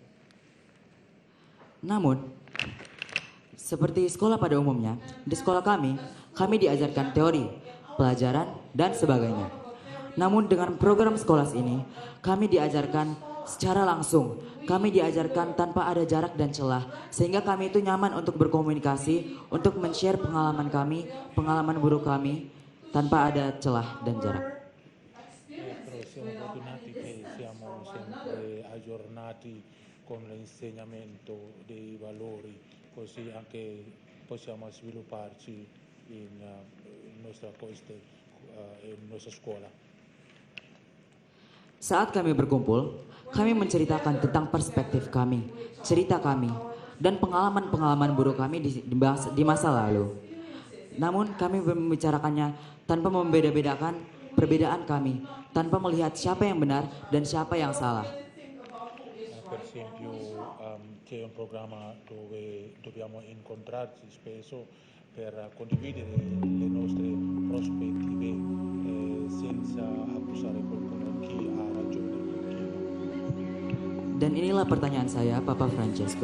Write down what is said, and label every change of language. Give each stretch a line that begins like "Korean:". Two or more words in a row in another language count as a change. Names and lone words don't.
Indonesian: Namun, seperti sekolah pada umumnya, di sekolah kami diajarkan teori, pelajaran, dan sebagainya. Namun dengan program Skolas ini, kami diajarkan secara langsung. Kami diajarkan tanpa ada jarak dan celah, sehingga kami itu nyaman untuk berkomunikasi, untuk men-share pengalaman kami, pengalaman buruk kami, tanpa ada celah dan jarak.
Italian: Però siamo fortunati che siamo sempre aggiornati con l'insegnamento dei valori, così anche possiamo svilupparci in nostra scuola.
Indonesian: Saat kami berkumpul, kami menceritakan tentang perspektif kami, cerita kami, dan pengalaman-pengalaman buruk kami di masa lalu. Namun kami membicarakannya tanpa membeda-bedakan perbedaan kami, tanpa melihat siapa yang benar dan siapa yang salah.
Italian: Per esempio c'è un programma dove dobbiamo incontrarci spesso per condividere le nostre prospettive senza accusare qualcuno, chi ha ragione e chi no.
Indonesian: Dan inilah pertanyaan saya, Papa Francesco.